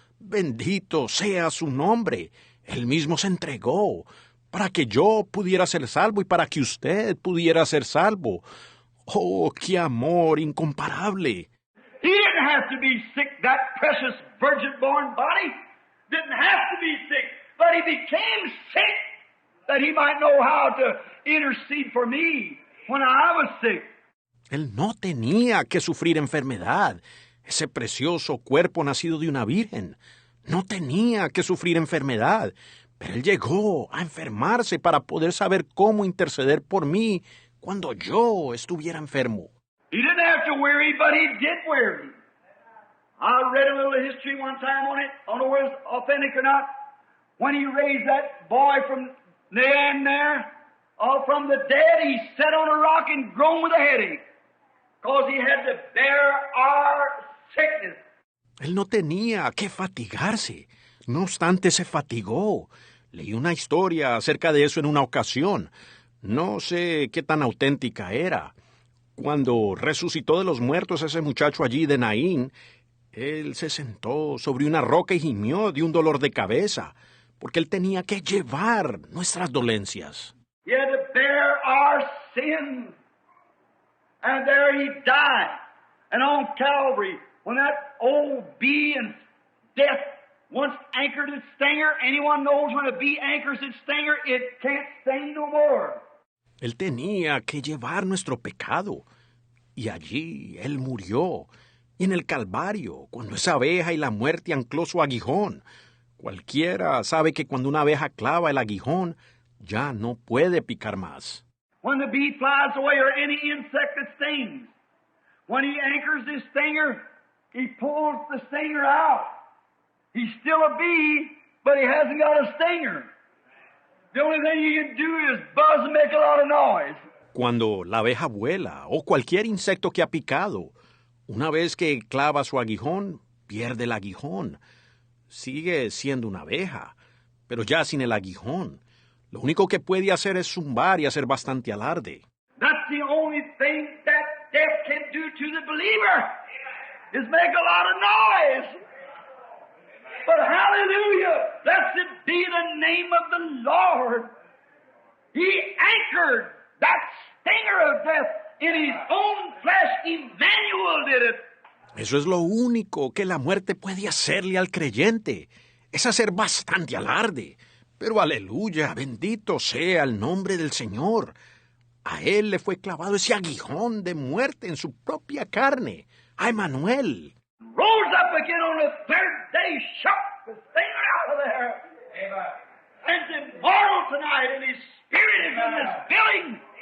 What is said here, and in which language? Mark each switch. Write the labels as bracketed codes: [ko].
[es] Bendito sea su nombre. Él mismo se entregó para que yo pudiera ser salvo y para que usted pudiera ser salvo. ¡Oh, qué amor incomparable! [en] He didn't have to be sick, that precious virgin-born body didn't have to be sick, but he became sick that he might know how to intercede for me when I was sick. [es] Él no tenía que sufrir enfermedad. Ese precioso cuerpo nacido de una virgen no tenía que sufrir enfermedad, pero él llegó a enfermarse para poder saber cómo interceder por mí cuando yo estuviera enfermo. [en] He didn't have to worry, but he did worry. I read a little history one time on it. I don't know whether it's authentic or not. When he raised that boy from the end there, from the dead, he sat on a rock and groaned with a headache because he had to bear our sickness. [es] Él no tenía que fatigarse. No obstante, se fatigó. Leí una historia acerca de eso en una ocasión. No sé qué tan auténtica era. Cuando resucitó de los muertos ese muchacho allí de Naín, él se sentó sobre una roca y gimió de un dolor de cabeza, porque él tenía que llevar nuestras dolencias. [en] He had to bear our sins. And there he died. And on Calvary, when that old bee and death once anchored its stinger, anyone knows when a bee anchors its stinger, it can't sting no more. [es] Él tenía que llevar nuestro pecado. Y allí él murió. Y en el Calvario, cuando esa abeja y la muerte ancló su aguijón. Cualquiera sabe que cuando una abeja clava el aguijón, ya no puede picar más. [en] When the bee flies away or any insect that stings, when he anchors his stinger, he pulls the stinger out. He's still a bee, but he hasn't got a stinger. The only thing he can do is buzz and make a lot of noise. [es] Cuando la abeja vuela o cualquier insecto que ha picado, una vez que clava su aguijón, pierde el aguijón. Sigue siendo una abeja, pero ya sin el aguijón. Lo único que puede hacer es zumbar y hacer bastante alarde. [en] That's the only thing that death can do to the believer, is make a lot of noise. But hallelujah, blessed be the name of the Lord. He anchored that stinger of death in his own flesh. Emmanuel did it. [es] Eso es lo único que la muerte puede hacerle al creyente, es hacer bastante alarde. Pero aleluya, bendito sea el nombre del Señor. A él le fue clavado ese aguijón de muerte en su propia carne, a Emmanuel. [en] Rose up again on the third day, shook the stinger out of there. Amen. And is immortal tonight, and his spirit is in this building.